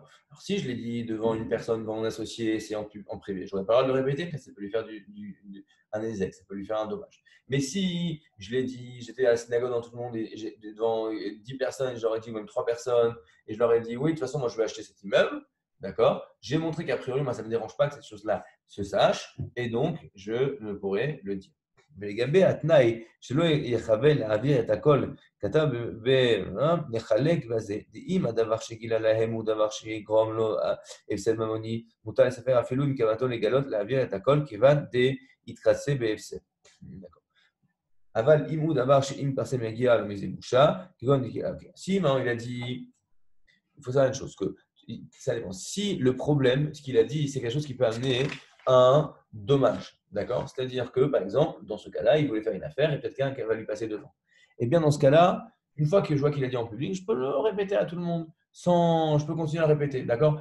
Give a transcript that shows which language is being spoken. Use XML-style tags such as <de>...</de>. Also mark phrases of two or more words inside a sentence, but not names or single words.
<fr>Alors, si je l'ai dit devant une personne, devant mon associé, c'est en privé, je n'aurais pas le droit de le répéter, parce que ça peut lui faire un ézec, ça peut lui faire un dommage. Mais si je l'ai dit, j'étais à la synagogue dans tout le monde, et devant 10 personnes, et j'aurais dit même 3 personnes, et je leur ai dit, oui, de toute façon, moi, je vais acheter cet immeuble. D'accord? J'ai montré qu'a priori, moi, ça ne me dérange pas que cette chose-là se sache, et donc je ne pourrais le dire.</fr> <he>ולגבי התנאי שלא יכוון להעביר את הכל, כתב ונחלק בזה, אם הדבר שגילה להם הוא דבר שיגרום לו הפסד ממוני, מותר לספר אפילו אם כוונתו לגלות להעביר את הכל, כיוון דהתכסה בהפסד. אבל אם הוא דבר שאם פרסם יגיע לו מזה בושה, כגון דקילה.</he> <fr>Si maintenant il a dit, il faut savoir une chose, que ça dépend. Si le problème, ce qu'il a dit, c'est quelque chose qui peut amener un dommage, d'accord? C'est-à-dire que, par exemple, dans ce cas-là, il voulait faire une affaire et peut-être quelqu'un va lui passer devant. Et bien, dans ce cas-là, une fois que je vois qu'il a dit en public, je peux le répéter à tout le monde, je peux continuer à le répéter, d'accord?</fr>